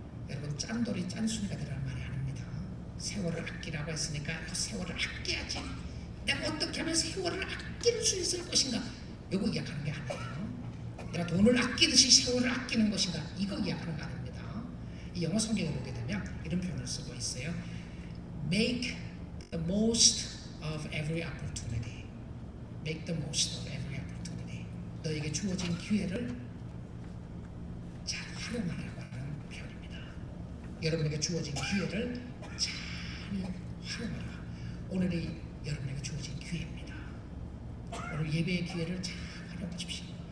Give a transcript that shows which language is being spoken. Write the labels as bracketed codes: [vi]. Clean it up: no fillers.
[ko] 여러분, 짠돌이 짠순이가 되라는 말이 아닙니다. 세월을 아끼라고 했으니까 그 세월을 아껴야지, 내가 어떻게 하면 세월을 아낄 수 있을 것인가, 이거 이야기하는 게 아니에요. 내가 돈을 아끼듯이 세월을 아끼는 것인가, 이거 이야기하는 거 아닙니다. 이 영어 성경을 보게 되면 이런 표현을 쓰고 있어요. [en] Make the most of every opportunity. Make the most of every opportunity. [ko] 너에게 주어진 기회를 잘 활용하라고 하는 표현입니다. 여러분에게 주어진 기회를 잘 활용하라. 오늘이 여러분에게 주어진 기회입니다. 오늘 예배의 기회를 잘 활용하십시오.